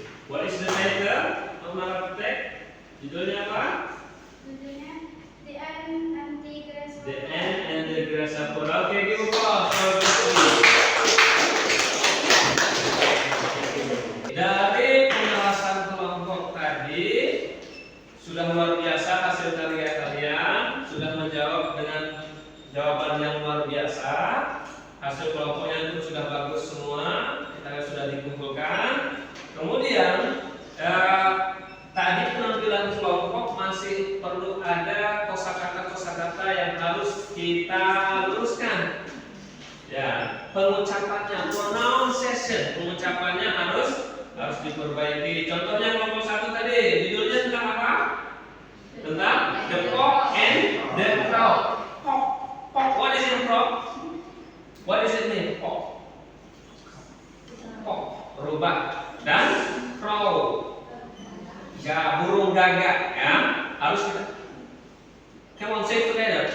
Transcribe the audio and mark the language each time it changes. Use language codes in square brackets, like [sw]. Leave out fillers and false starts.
[en] What is the title of naratif text? [id] Judulnya apa? Judulnya The Ant and the Grasshopper. [en] The Ant and the Grasshopper. Oke, give applause for this one. [id] Dari penjelasan kelompok tadi sudah luar biasa hasil karya kalian, sudah menjawab dengan jawaban yang luar biasa. Hasil kelompoknya itu sudah bagus semua, kita sudah dikumpulkan. Kemudian tadi penampilan kelompok masih perlu ada kosakata yang harus harus kita luruskan. Ya, pengucapannya pronunciation, pengucapannya harus diperbaiki. Contohnya kelompok 1 tadi, judulnya tentang apa? Tentang the cock and the crow. [en] Cock, what is it, frog? What is it mean? Cock, [id] rubah, dan crow, ya burung gagak. Ya, harus kita. [en] Come on, say it together.